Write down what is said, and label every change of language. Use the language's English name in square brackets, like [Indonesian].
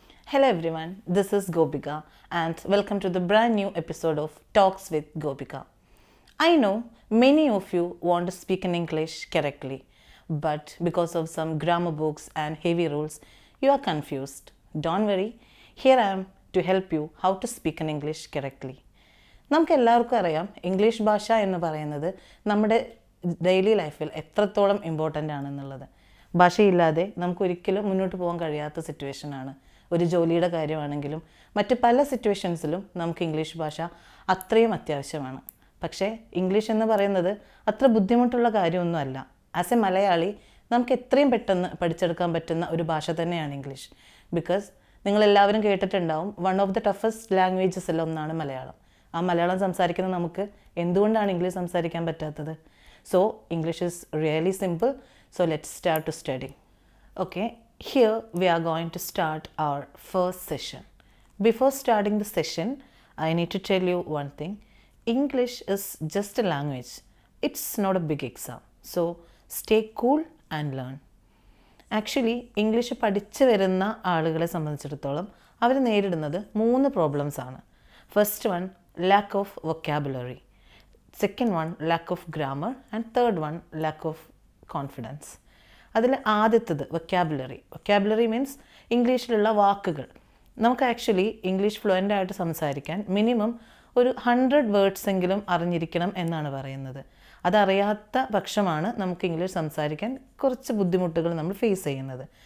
[English] Hello everyone, this is Gopika and welcome to the brand new episode of Talks with Gopika. I know many of you want to speak in English correctly, but because of some grammar books and heavy rules, you are confused. Don't worry, here I am to help you how to speak in English correctly. [Malayalam] നമുക്ക് എല്ലാവർക്കും അറിയാം English ഭാഷ എന്ന് പറയുന്നത് നമ്മുടെ daily ലൈഫിൽ എത്രത്തോളം important ആണെന്നുള്ളത്. ഭാഷയില്ലാതെ നമുക്ക് ഒരിക്കലും മുന്നോട്ട് പോകാൻ കഴിയാത്ത സിറ്റുവേഷനാണ്. ഒരു ജോലിയുടെ കാര്യമാണെങ്കിലും മറ്റ് പല സിറ്റുവേഷൻസിലും നമുക്ക് ഇംഗ്ലീഷ് ഭാഷ അത്രയും അത്യാവശ്യമാണ്. പക്ഷേ ഇംഗ്ലീഷ് എന്ന് പറയുന്നത് അത്ര ബുദ്ധിമുട്ടുള്ള കാര്യമൊന്നുമല്ല. [English] as a Malayali [Malayalam] നമുക്ക് എത്രയും പെട്ടെന്ന് പഠിച്ചെടുക്കാൻ പറ്റുന്ന ഒരു ഭാഷ തന്നെയാണ് ഇംഗ്ലീഷ്. ബിക്കോസ് നിങ്ങളെല്ലാവരും കേട്ടിട്ടുണ്ടാവും, [English] one of the toughest ലാംഗ്വേജസിൽ [Malayalam] ഒന്നാണ് മലയാളം. ആ മലയാളം സംസാരിക്കുന്ന നമുക്ക് എന്തുകൊണ്ടാണ് ഇംഗ്ലീഷ് സംസാരിക്കാൻ പറ്റാത്തത്? [English] So English is really simple. So let's start to study. Okay, here we are going to start our first session. Before starting the session, I need to tell you one thing. English is just a language. It's not a big exam. So stay cool and learn. [Malayalam] Actually English പഠിച്ചു വരുന്ന ആളുകളെ സംബന്ധിച്ചിടത്തോളം അവർ നേരിടുന്നത് 3 problems ആണ്. [English] First one, lack of vocabulary. Second one, lack of grammar. And third one, lack of confidence. [Malayalam] അതിൽ ആദ്യത്തത് [English] vocabulary means [Malayalam] ഇംഗ്ലീഷിലുള്ള വാക്കുകൾ. നമുക്ക് ആക്ച്വലി ഇംഗ്ലീഷ് ഫ്ലുവൻ്റ് ആയിട്ട് സംസാരിക്കാൻ മിനിമം ഒരു 100 വേർഡ്സ് എങ്കിലും അറിഞ്ഞിരിക്കണം എന്നാണ് പറയുന്നത്. അതറിയാത്ത പക്ഷമാണ് നമുക്ക് ഇംഗ്ലീഷ് സംസാരിക്കാൻ കുറച്ച് ബുദ്ധിമുട്ടുകൾ നമ്മൾ ഫേസ് ചെയ്യുന്നത്.